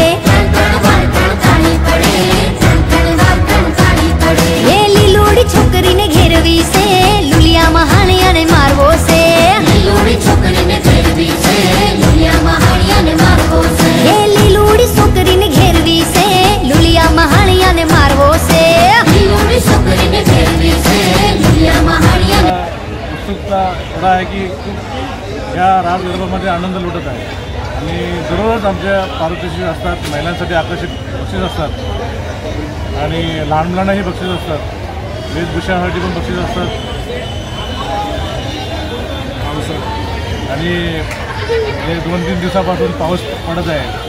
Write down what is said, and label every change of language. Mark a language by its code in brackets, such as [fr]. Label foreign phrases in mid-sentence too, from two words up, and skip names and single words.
[gu] હે લીલોડી છોકરી ને ઘેરવી સે લુલિયા મહાનિયા ને મારવો સે લીલોડી છોકરી ને ઘેરવી સે લુલિયા મહાનિયા ને મારવો સે હે લીલોડી છોકરી ને ઘેરવી સે લુલિયા મહાનિયા ને મારવો સે લીલોડી છોકરી ને ઘેરવી સે લુલિયા મહાનિયા ને [mr] उत्सुकता एवढा आहे की या राज गरबामध्ये आनंद लुटत आहे आणि दररोज आमच्या पारितोषिक असतात, महिलांसाठी आकर्षक बक्षीस असतात आणि लहान मुलांनाही बक्षीस असतात, वेशभूषासाठी पण बक्षीस असतात आणि हे 2-3 दिवसापासून पाऊस पडत आहे।